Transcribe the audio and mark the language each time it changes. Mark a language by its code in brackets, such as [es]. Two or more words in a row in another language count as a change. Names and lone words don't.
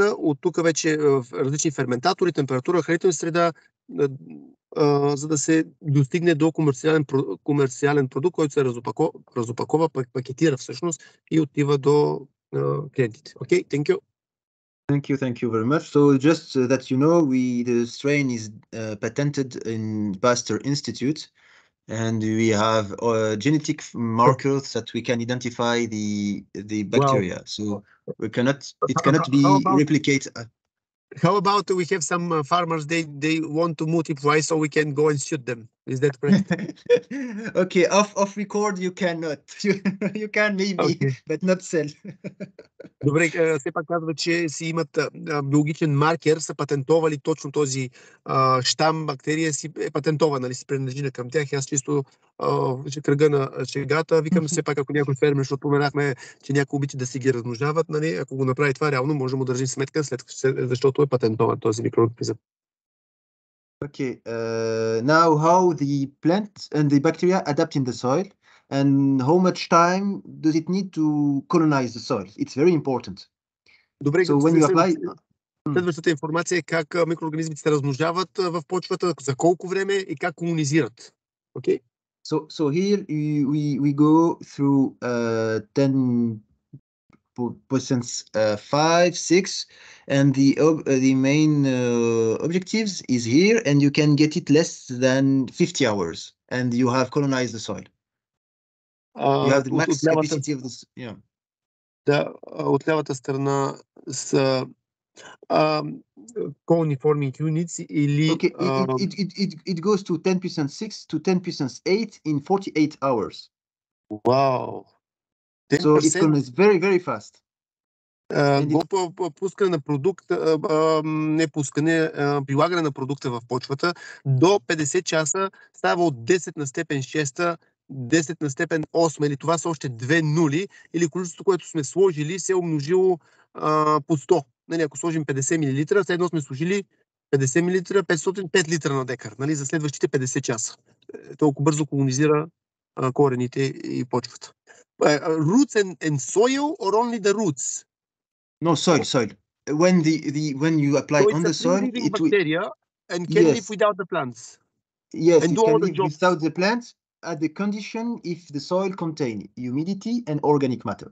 [bg] От тук вече различни ферментатори, температура, хранителна среда, за да се достигне до комерциален продукт, който се разопакова, пакетира всъщност и отива до клиентите. [en] Okay, thank you. Thank you very much. So just that you know, the strain is patented in Pasteur Institute, and we have genetic markers that we can identify the bacteria. Wow. So it cannot be replicated. How about we have some farmers, they want to multiply, so we can go and shoot them. Is that correct? Okay, off record you cannot. You can maybe, okay, but not sell. [bg] Добре, все пак казва, че си имат биологичен маркер, са патентовали точно този щам бактерия, си е патентован, нали, си принадлежи към тях. Аз чисто кръга на шегата викам, все пак ако някой фермер, защото споменахме, че някои обичат да си ги размножават, нали, ако го направи това, реално може да му държим сметка, защото е патентован този микроорганизъм. [en] Okay, now how the plant and the bacteria adapt in the soil and how much time does it need to colonize the soil? It's very important. [bg] Добре, [en] so when you apply... [bg] Следващата информация е как микроорганизмите се размножават в почвата, за колко време и как колонизират. [en] Okay? So here we go through 10 percent 5, 6, and the main objectives is here, and you can get it less than 50 hours, and you have colonized the soil. You have the max capacity of this. Yeah. [bg] Да, от лявата страна са [en] colony forming units [bg] или... [en] Okay, it goes to 10% 6 to 10% 8 in 48 hours. Wow. 10%? So it colonizes very, very fast. [bg] Пускане на продукта, прилагане на продукта в почвата до 50 часа става от 10 на степен 6, 10 на степен 8, или това са още 2 нули, или количеството, което сме сложили, се е умножило по 100. Нали, ако сложим 50 мл, следно сме сложили 50 мл, 505 литра на декар, нали, за следващите 50 часа. Толкова бързо колонизира корените и почвата. [en] Roots and soil or only the roots? No, soil. When you apply so on the soil, it bacteria and can live without the plants. Yes, and it can live without the plants at the condition if the soil contain humidity and organic matter.